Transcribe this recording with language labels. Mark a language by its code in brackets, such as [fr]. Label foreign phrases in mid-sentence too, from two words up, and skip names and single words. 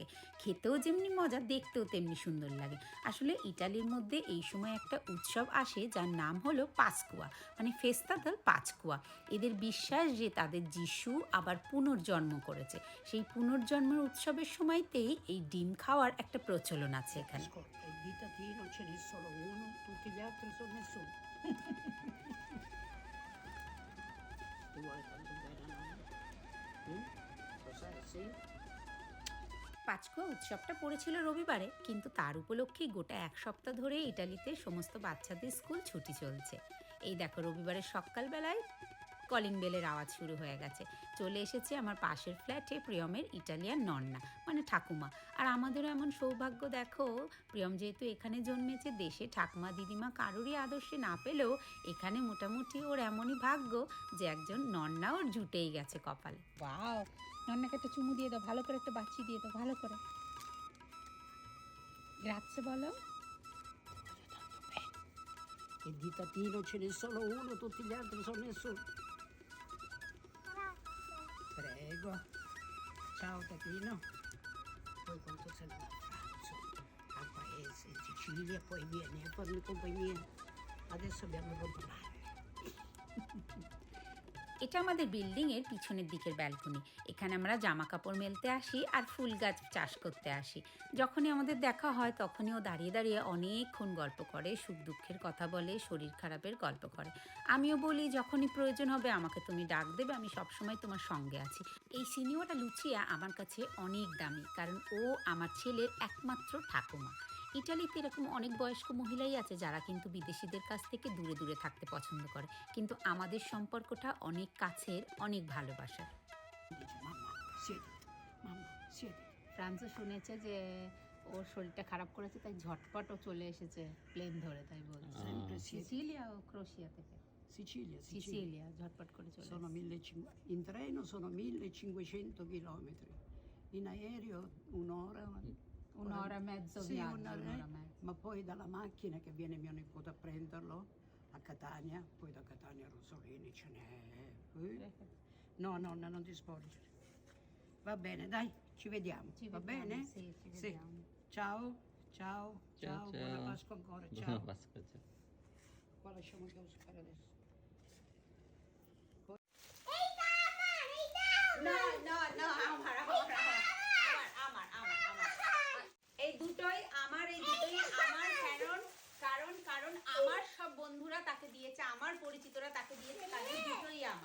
[bn] খেতেও যেমনি মজা, দেখতেও তেমনি সুন্দর লাগে। আসলে ইটালির মধ্যে এই সময় একটা উৎসব আসে যার নাম হলো পাসকুয়া, মানে [it] festa della Pasqua. [bn] এদের বিশ্বাস যে তাদের যিশু আবার পুনর্জন্ম করেছে। সেই পুনর্জন্মের উৎসবের সময়তেই এই ডিম খাওয়ার একটা প্রচলন আছে এখানে। [it] Ascolta, il ditatino ce n'è solo uno, tutti gli altri sono nessuno. Tu vuoi tanto bene a noi? Lo sai, sì? [bn] পাঁচকুয়া উৎসবটা পড়েছিল রবিবারে, কিন্তু তার উপলক্ষেই গোটা এক সপ্তাহ ধরে ইটালিতে সমস্ত বাচ্চাদের স্কুল ছুটি চলছে। এই দেখো, রবিবারের সকালবেলায় কলিং বেলের আওয়াজ শুরু হয়ে গেছে। চলে এসেছে আমার পাশের ফ্ল্যাটে প্রিয়মের ইটালিয়ান নন্না, মানে ঠাকুমা। আর আমাদেরও এমন সৌভাগ্য, দেখো, প্রিয়ম যেহেতু এখানে জন্মেছে, দেশে ঠাকুমা দিদিমা কারোরই আদর্শে না পেলেও এখানে মোটামুটি ওর এমনই ভাগ্য যে একজন নন্না ওর জুটেই গেছে কপালে। বাও, নন্নাকে একটা চুমু দিয়ে দাও, ভালো করে একটা বাচ্চি দিয়ে দাও, ভালো করে। গ্রাzie বলো। [it] Il ditatino ce n'è solo uno, tutti gli altri sono nessuno. Prego. Ciao Tatino. Poi quando sei andato a pranzo, al paese, in Sicilia, poi vieni a farmi compagnia. Adesso abbiamo rotto mare. [bn] এটা আমাদের বিল্ডিংয়ের পিছনের দিকের ব্যালকনি। এখানে আমরা জামা কাপড় মেলতে আসি আর ফুল গাছ চাষ করতে আসি। যখনই আমাদের দেখা হয় তখনই ও দাঁড়িয়ে দাঁড়িয়ে অনেকক্ষণ গল্প করে, সুখ দুঃখের কথা বলে, শরীর খারাপের গল্প করে। আমিও বলি, যখনই প্রয়োজন হবে আমাকে তুমি ডাক দেবে, আমি সবসময় তোমার সঙ্গে আছি। এই সিনিয়রটা লুচিয়া আমার কাছে অনেক দামি, কারণ ও আমার ছেলের একমাত্র ঠাকুমা। ইটালিতে এরকম অনেক বয়স্ক মহিলাই আছে যারা কিন্তু বিদেশিদের কাছ থেকে দূরে দূরে থাকতে পছন্দ করে, কিন্তু আমাদের সম্পর্কটা অনেক কাছের, অনেক ভালোবাসার। [it] Dice, mamma, siediti. Mamma, siediti. [bn] ফ্রান্সও শুনেছে যে ওর শরীরটা খারাপ করেছে, তাই ঝটপট ও চলে এসেছে প্লেন ধরে, তাই বলছে। [it] Sempre siediti. [bn] সিসিলিয়া ও ক্রোশিয়া থেকে। [it] Sicilia, Sicilia. [bn] সিসিলিয়া ঝটপট করে চলে [it] Sono [bn] এসেছে। [it] 1500, in treno sono 1500 chilometri, in aereo un'ora. Un'ora e mezzo Sì, viaggio, un'ora, un'ora e mezzo. ma poi dalla macchina che viene mio nipote a prenderlo a Catania, poi da Catania a Rosolini ce n'è. No, nonna, non ti sporgere. Va bene, dai, ci vediamo. Ci Va vediamo, bene? sì, ci vediamo. Ciao, ciao, ciao, Ciao, buona ciao. Pasqua ancora, Buona ciao. Pasqua, ciao. Qua lasciamo che lo fare adesso. [bn] এই দুটোই আমার, কারণ কারণ কারণ আমার সব বন্ধুরা তাকে দিয়েছে, আমার পরিচিতরা তাকে দিয়েছে, তাদের দুটোই আমার।